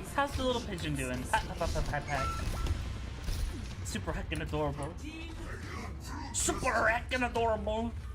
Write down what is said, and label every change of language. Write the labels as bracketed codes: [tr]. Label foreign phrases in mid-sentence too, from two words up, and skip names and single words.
[en] How's the little pigeon doing? Pat, pat, pat, pat, pat. Super heckin' adorable. Super heckin' adorable.